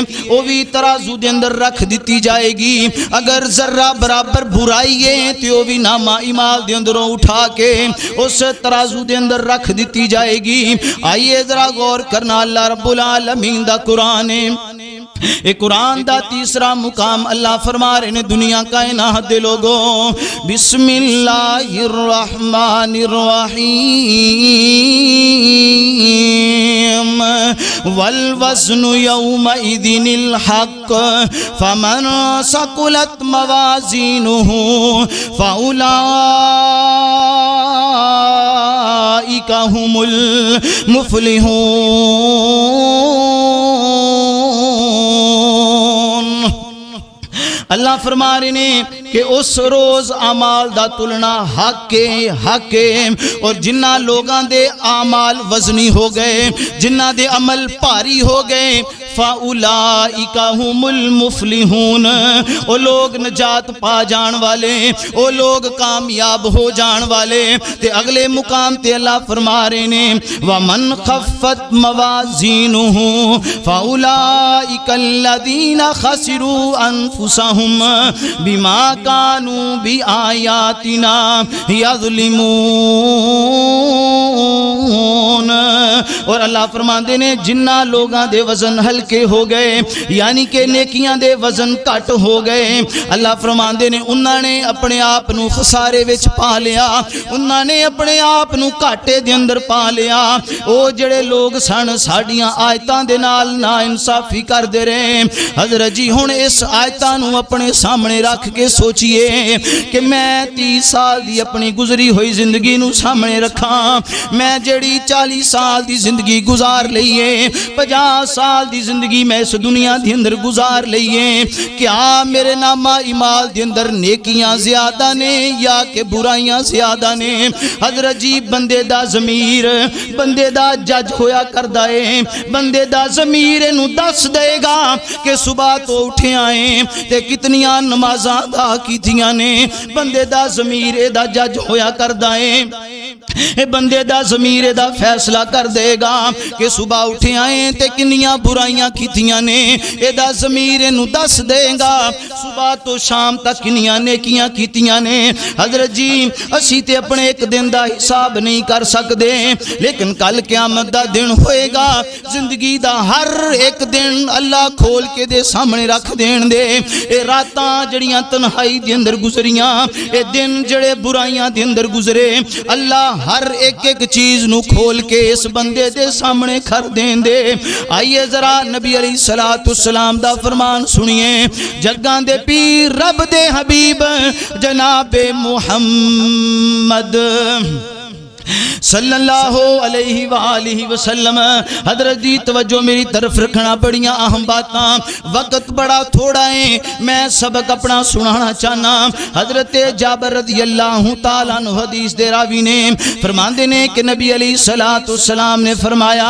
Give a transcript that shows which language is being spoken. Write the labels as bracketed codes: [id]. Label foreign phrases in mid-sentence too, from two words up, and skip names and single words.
[pa] وہ بھی ترازو دے اندر رکھ دیتی جائے گی اگر ذرہ برابر برائیے تو وہ بھی نامہ اعمال دے اندروں اٹھا کے اس ترازو دے اندر رکھ دیتی جائے گی آئیے ذرا غور کرنا اللہ رب العالمین دا قرآن اے قرآن دا تیسرا مقام اللہ فرما رہے نے دنیا کائنات دے لوگوں [ar] بسم اللہ الرحمن الرحیم والوزن یومئذ الحق فمن ثقلت موازینہ فاولئک هم المفلحون [pa] اللہ فرما رہے نے کہ اس روز اعمال دا تلنا حق ہے اور جنہ لوگاں دے اعمال وزنی ہو گئے جنہ دے عمل پاری ہو گئے [ar] فَأُولَئِكَ هُمُ الْمُفْلِحُونَ [pa] وہ لوگ نجات پا جان والے وہ لوگ کامیاب ہو جان والے تے اگلے مقام تے اللہ فرما رہے نے [ar] وَمَنْ خَفَّتْ مَوَازِينُهُ فَأُولَئِكَ الَّذِينَ خَسِرُوا أَنفُسَهُمْ بِمَا كَانُوا بِآيَاتِنَا [pa] يَظْلِمُونَ اور اللہ فرماندے نے جنہ لوگاں دے وزن ہلکے ہو گئے یعنی کہ نیکیاں دے وزن کٹ ہو گئے اللہ فرماندے نے انہاں نے اپنے آپ نو خسارے وچ پا لیا انہاں نے اپنے آپ نو کاٹے دے اندر پا لیا او جڑے لوگ سن ساڈیاں آیتاں دے نال نا انصافی کر دے رہے حضرت جی ہن اس آیتاں نو اپنے سامنے رکھ کے سوچئے کہ میں 30 سال دی اپنی گزری ہوئی زندگی نو سامنے رکھاں میں جڑی 40 سال دی زندگی گزار لئیے 50 سال دی زندگی میں اس دنیا دے اندر گزار لئیے، کیا میرے نامہ اعمال دے اندر نیکیاں زیادہ نے یا کہ برائیاں زیادہ نے؟ حضرت جی بندے دا ضمیر بندے دا جج ہویا کردہ ہے، بندے دا ضمیر انہوں دس دے گا کہ صبح تو اٹھے آئیں تے کتنیاں نمازاں دا کیتیاں نے، بندے دا ضمیر دا جج ہویا کردہ ہے، بندے دا ضمیر دا فیصلہ کر دے گا کہ صبح اٹھے آئیں تے کنیاں برائیاں کیتیاں نے، اے دا ضمیر انہوں دس دے گا صبح تو شام تک کنیاں نیکیاں کیتیاں نے۔ حضرت جی اسی تے اپنے ایک دن دا حساب نہیں کر سکدے، لیکن کل قیامت دا دن ہوئے گا، زندگی دا ہر ایک دن اللہ کھول کے دے سامنے رکھ دین دے، اے راتاں جڑیاں تنہائی دے اندر گزریاں، اے دن جڑے برائیاں دے اندر گزرے، اللہ ہر ایک ایک چیز نو کھول کے اس بندے دے سامنے کھر دین دے۔ آئیے ذرا نبی علیہ السلام دا فرمان سنیے، جگاں دے پیر رب دے حبیب جناب محمد [ar] صلی اللہ علیہ وآلہ وسلم۔ [pa] حضرت جی توجہ میری طرف رکھنا، بڑیاں اہم باتاں، وقت بڑا تھوڑا ہے، میں سبق اپنا سنانا چاہنا۔ حضرت جابر [ar] رضی اللہ تعالیٰ عنہ [pa] حدیث دے راوی نے فرماندے نے کہ نبی علیہ السلام نے فرمایا،